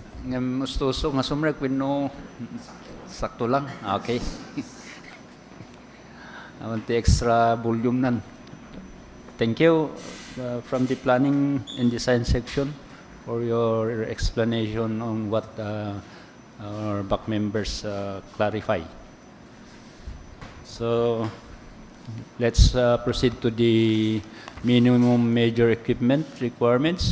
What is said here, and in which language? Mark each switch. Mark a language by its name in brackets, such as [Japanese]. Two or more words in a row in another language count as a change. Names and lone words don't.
[Iloko] Ngam gusto nga sumrek no sakto lang. Okay. Awanti [English] extra volume [Iloko] nan. [English] Thank you from the planning and design section for your explanation on what our back members clarify. So let's proceed to the minimum major equipment requirements.